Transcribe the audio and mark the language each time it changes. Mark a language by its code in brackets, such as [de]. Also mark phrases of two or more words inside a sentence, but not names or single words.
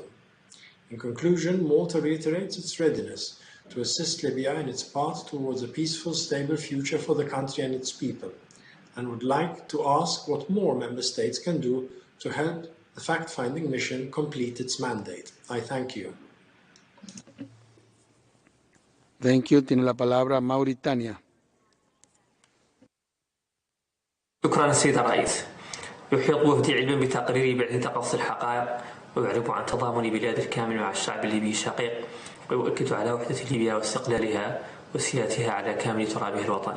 [en] In conclusion, Malta reiterates its readiness to assist Libya in its path towards a peaceful, stable future for the country and its people, and would like to ask what more member states can do to help the fact-finding mission complete its mandate. I thank you. Thank you. [es] Tiene la palabra Mauritania. [ar] شكرا السيد الرئيس. يحيط وفدي علما بتقريري بعد تقصي الحقائق ويعرب عن تضامن بلاد الكامل مع الشعب الليبي الشقيق ويؤكد على وحدة ليبيا واستقلالها وسيادتها على كامل ترابها الوطني.